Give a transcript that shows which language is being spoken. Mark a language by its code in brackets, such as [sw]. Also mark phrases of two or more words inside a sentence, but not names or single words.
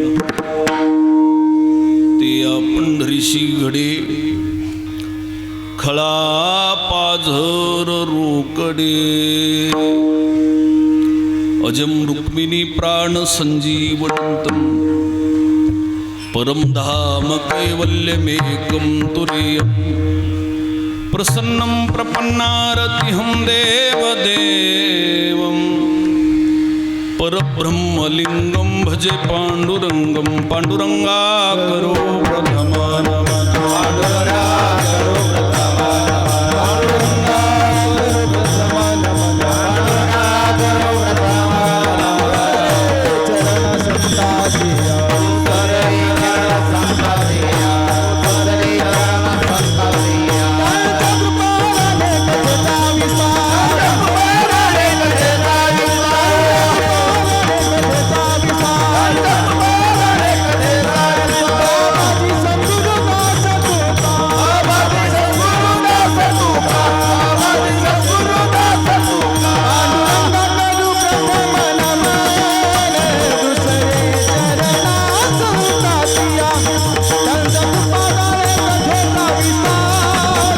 [mr] ते या पंढरीशी घडे, खळा पाझर रोकडे. [sa] अजम रुक्मिणी प्राण संजीवनंतम, परमधाम कैवल्यमेकं तुरीयं, प्रसन्नं प्रपन्नारतिहं देवदेवं, परब्रह्मलिंगं भजे पांडुरंगं. [mr] पांडुरंगा करो प्रथमा नमः, पांडुरंगा करो प्रथमा नमः, पांडुरंगा करो प्रथमा नमः, पांडुरंगा करो प्रथमा नमः. चरण संतादिया उतरे चरण संतादिया, उतरे चरण संतादिया. कृपाने कथा विस्तार, कृपाने कथा विस्तार, कथा विस्तार, कृपाने कथा विस्तार. माझी संतुदास तुका, माझी संतुदास तुका, माझी संतुदास तुका. पांडुरंगा करू प्रथम नमन, दुसरे चरणा संतादिया, त्यांचा कृपाने कथा विस्तार.